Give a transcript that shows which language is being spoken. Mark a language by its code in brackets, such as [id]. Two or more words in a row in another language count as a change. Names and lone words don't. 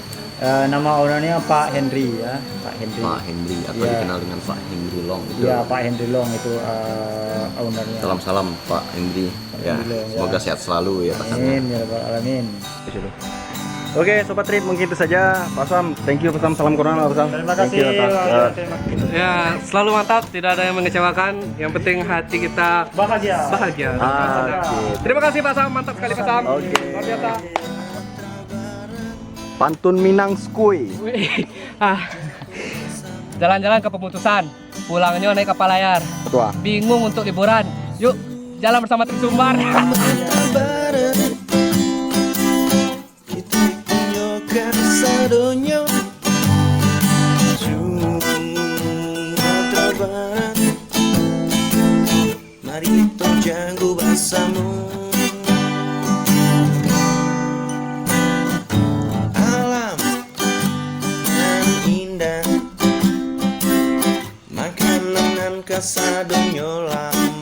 [id] Nama ownernya Pak Henry ya, Pak Henry. Pak Henry atau Ya. dikenal dengan Pak Henry Long itu. Ya, Pak Henry Long itu ownernya. Salam Pak Henry ya. Henry Long, ya. Semoga sehat selalu ya Pak. [ar] آمين يا رب العالمين. [id] Oke, Sobat Trip, mungkin itu saja. Pak Sam, [en] thank you [id] Pak Sam. Salam corona Pak Sam. Terima Thank kasih. you, atas, Terima kasih. Ya, selalu mantap, tidak ada yang mengecewakan. Yang penting hati kita Bahagia. bahagia. oke. Terima kasih Pak Sam, mantap sekali Pak Sam. Oke. Luar biasa. Pantun Minang Skui. Wih, jalan-jalan ke pemutusan, pulangnya naik kapal layar. Ketua. Bingung untuk liburan. Yuk, jalan bersama Trip Sumbar. Kita punya kasadonyo Sumatera Barat. Mari kita jago bahasamu. [min] Alam nan indah, makanan nan kasadonyo lah.